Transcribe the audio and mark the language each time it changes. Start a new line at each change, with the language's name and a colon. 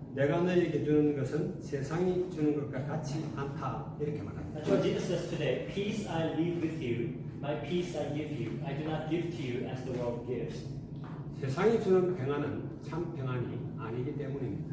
Korean: 내가 너희에게 주는 것은 세상이 주는 것과 같지 않다. 이렇게 말합니다.
English: That's what Jesus says today. Peace I leave with you, my peace I give you. I do not give to you as the world gives.
Korean: 세상이 주는 평안은 참 평안이 아니기 때문입니다.